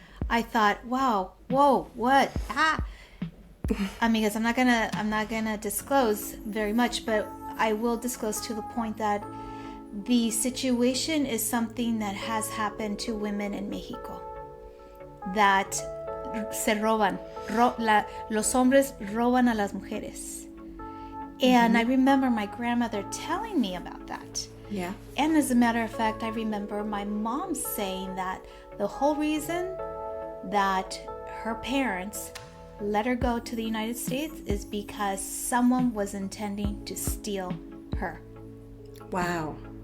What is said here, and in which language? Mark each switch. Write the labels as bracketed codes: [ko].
[en] I thought, wow, whoa, what? Amigas, I'm not gonna disclose very much, but I will disclose to the point that the situation is something that has happened to women in Mexico. That [es] se roban. Los hombres roban a las mujeres. [en] And I remember my grandmother telling me about that. Yeah. And as a matter of fact, I remember my mom saying that the whole reason that her parents let her go to the United States is because someone was intending to steal her. Wow.